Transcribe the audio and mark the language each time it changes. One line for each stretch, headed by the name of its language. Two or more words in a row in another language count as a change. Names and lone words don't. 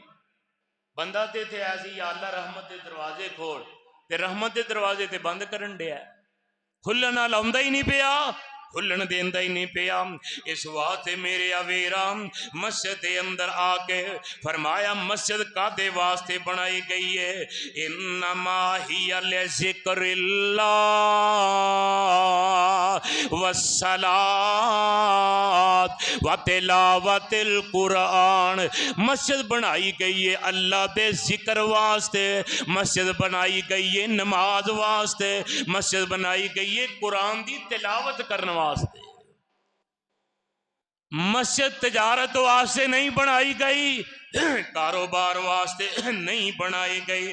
Punjabi: بندہ تے ایتھے ایسی یا اللہ رحمت کے دروازے کھول، تے رحمت کے دروازے تے بند کرن دیا، کھلن نال آؤندا ہی نہیں پیا، کھلن دیندا ہی نہیں پیا. اس واسطے میرے اویرا مسجد کے اندر آکے فرمایا مسجد کاہدے واسطے بنائی گئی ہے,
Arabic: إنما هي لذكر الله والصلاة وتلاوة القرآن.
Punjabi: مسجد بنائی گئی ہے اللہ دے ذکر واسطے، مسجد بنائی گئی ہے نماز واسطے، مسجد بنائی گئی ہے قرآن دی تلاوت کرنے واسطے. مسجد تجارت واسطے نہیں بنائی گئی، کاروبار واسطے نہیں بنائی گئی.